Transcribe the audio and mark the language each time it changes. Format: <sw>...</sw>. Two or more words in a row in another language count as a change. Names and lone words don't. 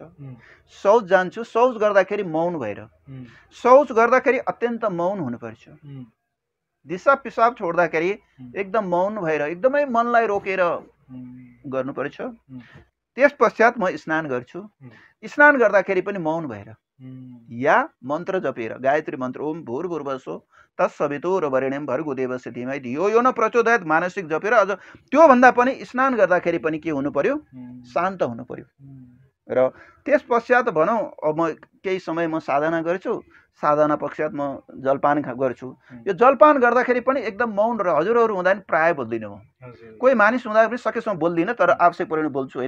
<ne>शौच जान्छु, शौच गर्दाखेरि मौन भएर, शौच गर्दाखेरि अत्यन्त मौन हुनुपर्छ। दिशा पिसाब छोड्दाखेरि एकदम मौन भएर एकदमै मनलाई रोकेर गर्नुपर्छ। त्यस पश्चात म स्नान गर्छु। स्नान गर्दाखेरि पनि मौन भएर या मन्त्र जपेर, गायत्री मन्त्र</ne> <sa>ओम भूर्भुवस्सुः तत्सवितुर्वरेण्यं भर्गो देवस्य धीमहि धियो यो न प्रचोदयात्</sa> <ne>मानसिक जपेर, अझ त्योभन्दा पनि स्नान गर्दाखेरि पनि के हुनु पर्यो, शान्त हुनु पर्यो। र त्यस पश्चात भनौँ अब म केही समय म साधना गर्छु, साधना पश्चात म जलपान गर्छु। यो जलपान गर्दाखेरि पनि एकदम मौन र हजुरहरू हुँदा पनि प्राय बोल्दिनँ म, कोही मानिस हुँदा पनि सकेसम्म बोल्दिनँ, तर आवश्यक पऱ्यो भने बोल्छु होइन।</ne>